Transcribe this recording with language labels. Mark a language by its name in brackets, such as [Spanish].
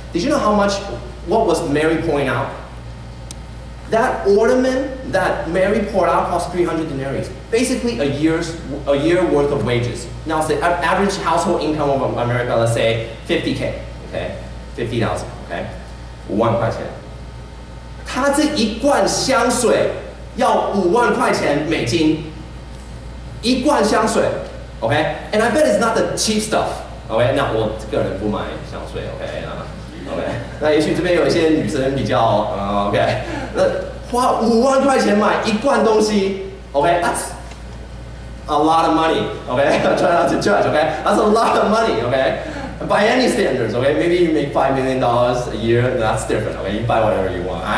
[English] Did you know what was Mary pouring out? That ornament that Mary poured out cost 300 denarii. Basically a year worth of wages. Now, the average household income of America, let's say 50K, okay? 50,000, okay? [Chinese] 5万块钱。他这一罐香水要5万块钱美金。一罐香水 [English] ，OK， and I bet it's not the cheap stuff，OK， [Chinese] 那我个人不买香水 [English] ，OK， [Chinese] 那也许这边有一些女生比较， [English] OK， [Chinese] 那花5万块钱买一罐东西 [English] ，OK，that's a lot of money，OK， try not to judge，OK，that's a lot of money，OK，by any standards, OK, maybe you make $5 million a year, that's different, OK, you buy whatever you want.